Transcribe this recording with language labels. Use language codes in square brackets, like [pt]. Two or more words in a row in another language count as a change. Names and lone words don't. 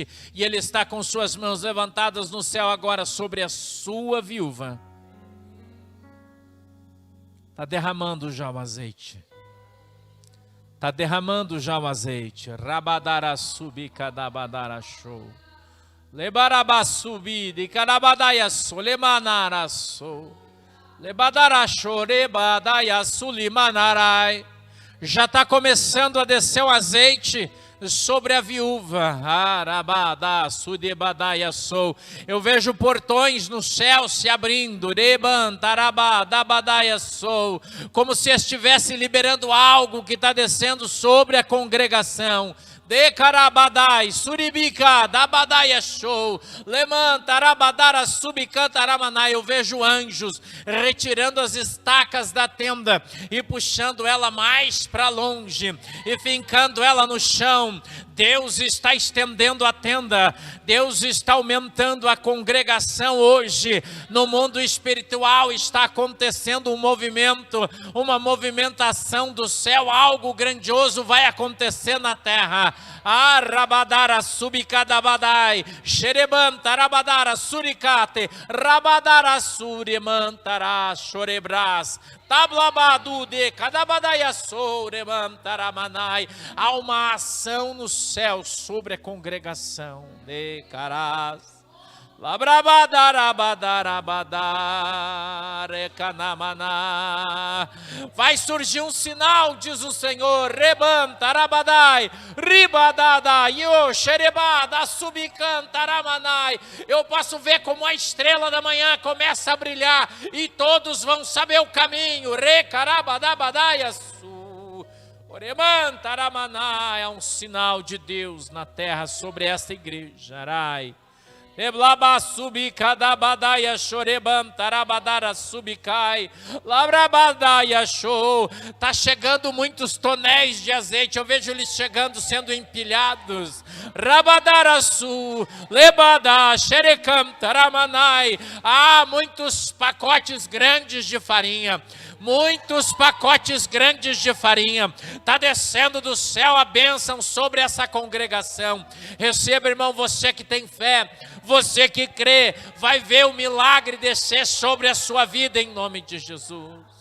[pt] E Ele está com suas mãos levantadas no céu agora sobre a sua viúva. Está derramando já o azeite. Está derramando já o azeite. Rabadara subi kadabadara show. Lebaraba subi de kadabadaya solemanara sou. Lebadara chorebadaya sulimanarai. Já está começando a descer o azeite sobre a viúva. Arabada sudebadaya sou. Eu vejo portões no céu se abrindo. Rebantarabadabadaya sou. Como se estivesse liberando algo que está descendo sobre a congregação. De carabadai, suribika, dabadaya show, lemanta, arabadara, subicanta, aramanai. Eu vejo anjos retirando as estacas da tenda e puxando ela mais para longe e fincando ela no chão. Deus está estendendo a tenda, Deus está aumentando a congregação hoje. No mundo espiritual está acontecendo um movimento, uma movimentação do céu, algo grandioso vai acontecer na terra. Arabadara subicadabadai, xerebanta, arabadara suricate, rabadara surimantara chorebras. Tablabadu de cadabadaya souremantaramanai. Há uma ação no céu sobre a congregação. De carás. Vai surgir um sinal, diz o Senhor. Rebantarabadai, ribadada, yo, xerebada, subicantaramanai. Eu posso ver como a estrela da manhã começa a brilhar e todos vão saber o caminho. Recarabadabadaias. Oremantaramanai. É um sinal de Deus na terra sobre esta igreja. Arai. Eblaba subicadabadaya chorebantarabadara subicai. Labrabadaya show. Está chegando muitos tonéis de azeite. Eu vejo eles chegando, sendo empilhados. Rabadara su, lebada, xerecantaramanai. Há muitos pacotes grandes de farinha. Muitos pacotes grandes de farinha. Está descendo do céu a bênção sobre essa congregação. Receba, irmão, você que tem fé, você que crê, vai ver o milagre descer sobre a sua vida em nome de Jesus.